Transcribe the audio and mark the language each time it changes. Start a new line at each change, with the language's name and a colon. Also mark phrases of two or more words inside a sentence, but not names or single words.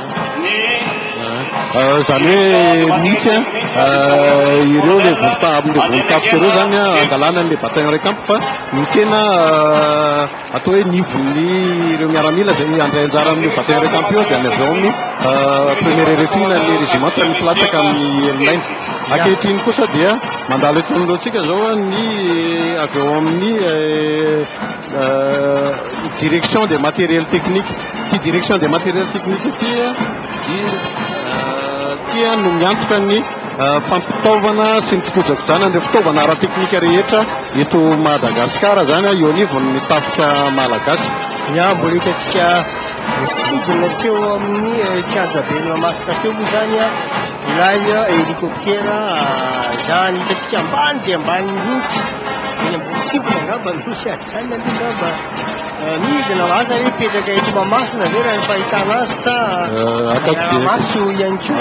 Malagasy: Zany hoe misy ireo le volotafika ireo zany angalana n'le bataillon Recamp fa ny tena atao hoe nivon'ny ireo miaramila zay andray anjara amin'ny bataillon Recamp io dia any avy ao amin'ny premier RFI na ny régiment ny pilatsaka amin'ny Allemagne. Ankehitriny kosa dia mandalo eto alohantsika zao ny avy ao amin'ny
French: direction des matériels techniques.
Malagasy: Ty
French: direction des matériels techniques
Malagasy: ity tia no miantoka ny fampitaovana sy ny fikojakojana ny fitaovana ara-teknika rehetra eto Madagasikara zany eo anivon'ny tafika malagasy. Ya mbola hitantsika misidina teo amin'ny kianjabeny Mahamasina teo moa zany ilay hélicoptère zany hitantsika ambany dia ambany mihitsy eny ambony tsipona angamba misy azy zany aloha ngamba midina asa hoe petraka eto Mahamasina ve raha ny fahitana azy sa maso ihany koa